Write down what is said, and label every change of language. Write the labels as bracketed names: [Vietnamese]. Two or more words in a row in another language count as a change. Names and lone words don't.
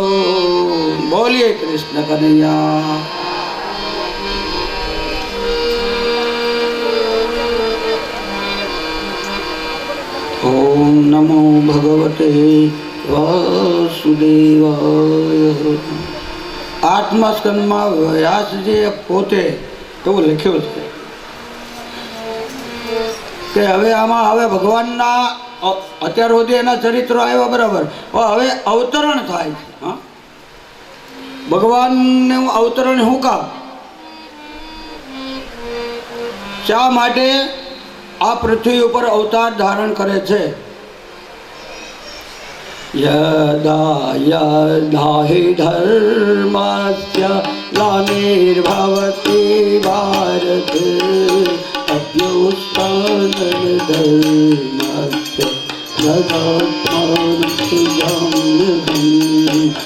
[Sanskrit] बोलिए कृष्ण कन्हैया। ओम नमो भगवते वासुदेवाय। [Gujarati] आत्मा स्कंदમાં વ્યાસજીએ પોતે એવું લખ્યું છે કે હવે આમાં હવે ભગવાનના અત્યાર સુધી એના ચરિત્રો આવ્યા બરાબર, હવે અવતરણ થાય છે। હા, ભગવાનનું અવતરણ શું કામ, શા માટે આ પૃથ્વી ઉપર અવતાર ધારણ કરે છે? [Sanskrit] यदा यदा हि धर्मस्य ग्लानिर्भवति भारते अभ्युत्थानधर्मस्य तदात्मानं